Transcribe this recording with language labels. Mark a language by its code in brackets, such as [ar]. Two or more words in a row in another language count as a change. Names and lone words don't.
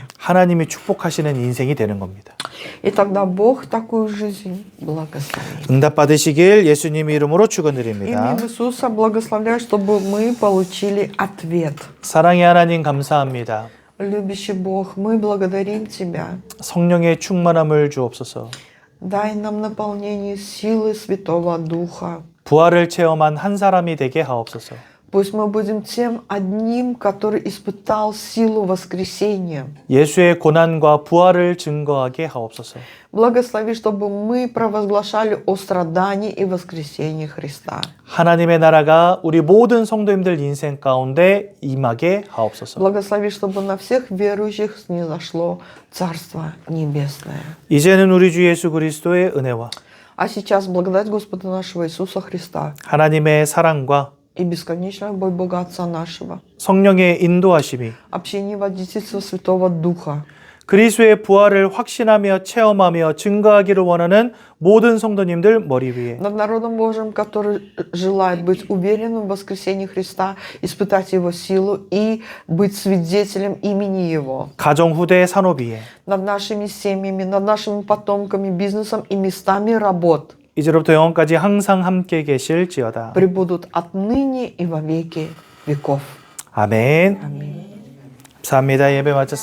[ko] 하나님이 축복하시는 인생이 되는 겁니다. [ru] И тогда Бог такую жизнь благословит. [ko] 응답 받으시길 예수님 이름으로 축원드립니다. [ru] Именем Иисуса благословляю, чтобы мы получили ответ. [ko] 사랑의 하나님 감사합니다. [ru] Любящий Бог, мы благодарим Тебя. [ko] 성령의 충만함을 주옵소서. [ru] Дай нам наполнение силы Святого Духа. [ko] 부활을 체험한 한 사람이 되게 하옵소서. [ru] Пусть мы будем тем одним, который испытал силу воскресения. [ko] 예수의 고난과 부활을 증거하게 하옵소서. [ru] Благослови, чтобы мы провозглашали о страдании и воскресении Христа. [ko] 하나님의 나라가 우리 모든 성도님들 인생 가운데 임하게 하옵소서. [ru] Благослови, чтобы на всех верующих снизошло Царство Небесное. [ko] 이제는 우리 주 예수 그리스도의 은혜와 [ru] А сейчас благодать Господа нашего Иисуса Христа [ko] 하나님의 사랑과 [ru] и бесконечная любовь Бога Отца нашего, [ko] 성령의 인도하심이 [ru] общение и водительство Святого Духа, [ko] 그리스도의 부활을 확신하며 체험하며 증거하기를 원하는 모든 성도님들 머리 위에 [ru] над народом Божьим, который желает быть уверенным в воскресении Христа, испытать Его силу и быть свидетелем имени Его, [ko] 가정 후대 산업 위에 [ru] над нашими семьями, над нашими потомками, бизнесом и местами работ, [ko] 이제로부터 영원까지 항상 함께 계실지어다. [ru] пребудут отныне и во веки веков. [ko] 아멘. [ru] Аминь. [ko] 감사합니다. 예배 마쳤습니다.